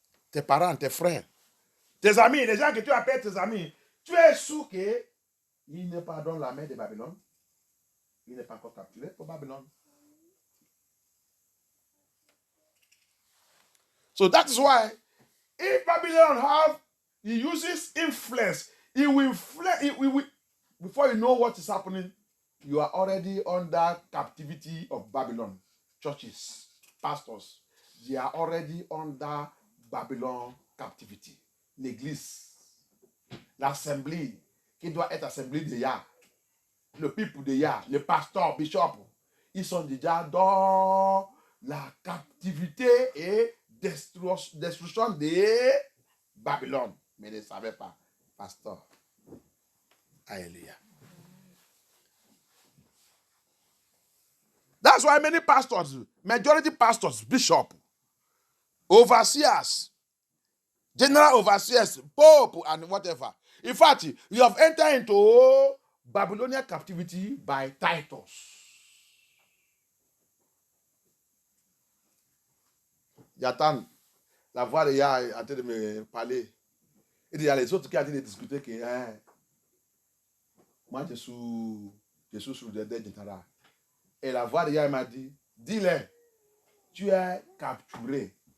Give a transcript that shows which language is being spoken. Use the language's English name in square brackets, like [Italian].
[French] Tes parents, tes frères, tes amis, les gens que tu appelles tes amis, tu es sûr qu'il n'est pas dans la main de Babylone? Il n'est pas encore capturé pour Babylone. [English] So that's why if Babylon he uses influence, he will before you know what is happening, you are already under captivity of Babylon. Churches, pastors, they are already under Babylon captivity. [French] L'église, l'assemblée, qui doit être assemblée de Yah, le peuple de Yah, le pasteur, bishop, ils sont déjà dans la captivité et destruction de Babylone. Mais ils ne savaient pas, pasteur. Alléluia. [English] That's why many pastors, majority pastors, bishop, overseers, general overseers, pope, and whatever. In fact, you have entered into Babylonian captivity by Titus. [French] J'attends la voix de Yah en train de me parler. Il y a les autres qui ont en train de discuter que moi je suis sur le dé de Tara. Et la voix de Yah m'a dit, dis-le, tu es capturé.